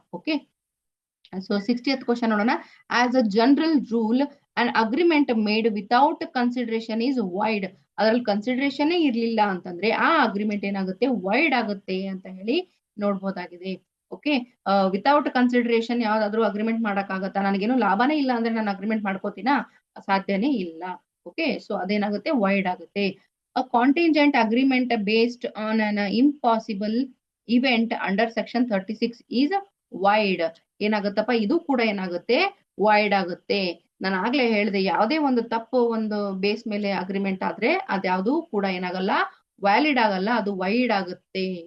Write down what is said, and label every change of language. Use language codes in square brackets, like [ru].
[en] okay, so 60th question [kn] ನೋಡೋಣ. [en] As a general rule and agreement made without consideration is void. [kn] ಅದ್ರಲ್ಲಿ consideration ಇರ್ಲಿಲ್ಲ ಅಂತಂದ್ರೆ ಆ agreement ಏನಾಗುತ್ತೆ, ವೈಡ್ ಆಗುತ್ತೆ ಅಂತ ನೋಡ್ಬೋದಾಗಿದೆ. ಓಕೆ, ವಿತೌಟ್ ಕನ್ಸಿಡರೇಷನ್ ಯಾವ್ದಾದ್ರು ಅಗ್ರಿಮೆಂಟ್ ಮಾಡಕ್ ಆಗತ್ತಾ? ನನಗೇನು ಲಾಭನೇ ಇಲ್ಲ ಅಂದ್ರೆ ನಾನು ಅಗ್ರಿಮೆಂಟ್ ಮಾಡ್ಕೋತೀನಾ? ಸಾಧ್ಯನೇ ಇಲ್ಲ. ಓಕೆ, ಸೊ ಅದೇನಾಗುತ್ತೆ, ವೈಡ್ ಆಗುತ್ತೆ. [en] A contingent agreement based on an impossible event under section 36 is wide. [kn] ಏನಾಗುತ್ತಪ್ಪ, ಇದು ಕೂಡ ಏನಾಗುತ್ತೆ, ವೈಡ್ ಆಗುತ್ತೆ. ನಾನು ಆಗ್ಲೇ ಹೇಳಿದೆ, ಯಾವುದೇ ಒಂದು ತಪ್ಪು ಒಂದು ಬೇಸ್ ಮೇಲೆ ಅಗ್ರಿಮೆಂಟ್ ಆದ್ರೆ ಅದ್ಯಾವುದು ಕೂಡ ಏನಾಗಲ್ಲ, ವ್ಯಾಲಿಡ್ ಆಗಲ್ಲ, ಅದು ವೈಡ್ ಆಗುತ್ತೆ.